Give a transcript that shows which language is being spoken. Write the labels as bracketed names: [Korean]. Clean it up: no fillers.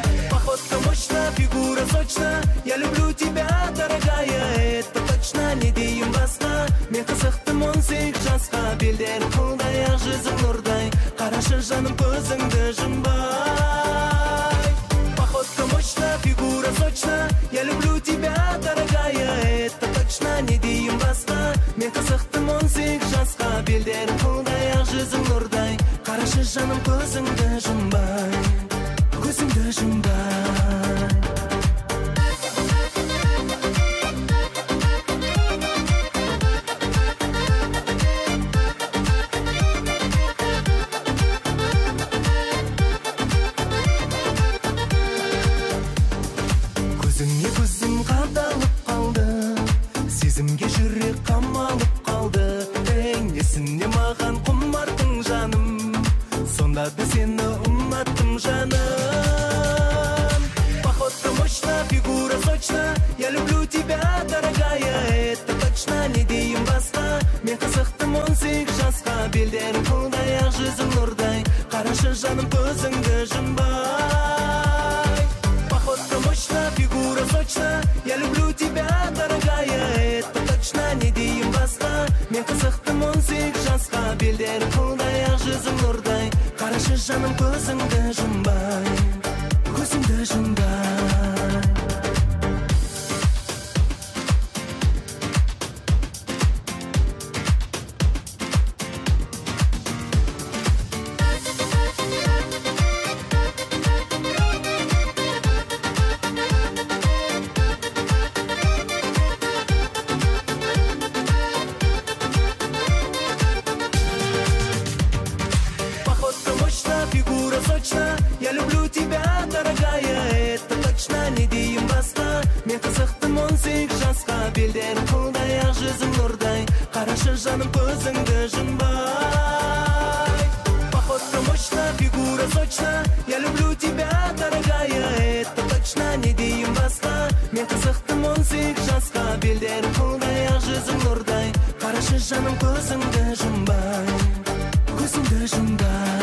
[Russian] Походка мощна, фигура сочна, я люблю тебя, дорогая, это точно. [Kazakh] Не дейін басқа, мен қызықтым 18 жасқа. Белдерің қылдай, ақ жүзің нұрдай, қарашы жаным көзіңді жұмбай. [Russian] Походка мощна, фигура сочна, я люблю тебя, дорогая, это точно. [Kazakh] Не дейін басқа, мен қызықтым 18 жасқа. Белдерің қылдай, ақ жүзің нұрдай, қарашы жаным көзіңді жұмбай, көзіңді жұмбай. Көзіңе көзім қадалып қалды, сезімге жүрек қамалып қалды. Несіне маған құмартың жаным, сонда да сені ұнаттым жаным. [Russian] Походка мощна, фигура сочна, я люблю тебя, дорогая, это точно. [Kazakh] Не дейін басқа, мен қызықтым 18 жасқа. Белдерің қылдай, ақ жүзің нұрдай, қарашы жаным көзіңді жұмбай. [Russian] Походка мощна, фигура сочна, я люблю тебя, дорогая, это точно. [Kazakh] Не дейін басқа, мен қызықтым 18 жасқа. Белдерің қылдай, ақ жүзің нұрдай, қарашы жаным көзіңді жұмбай, көзіңді жұмбай. [Russian] Походка мощна, фигура сочна, я люблю тебя, дорогая, это точно. [Kazakh] Не дейін басқа, мен қызықтым 18 жасқа. Белдерің қылдай, ақ жүзің нұрдай, қарашы жаным көзіңді жұмбай. [Russian] Походка мощна, фигура сочна, я люблю тебя, дорогая, это точно. [Kazakh] Не дейін басқа, мен қызықтым 18 жасқа. Белдерің қылдай, ақ жүзің нұрдай, қарашы жаным көзіңді жұмбай, көзіңді жұмбай.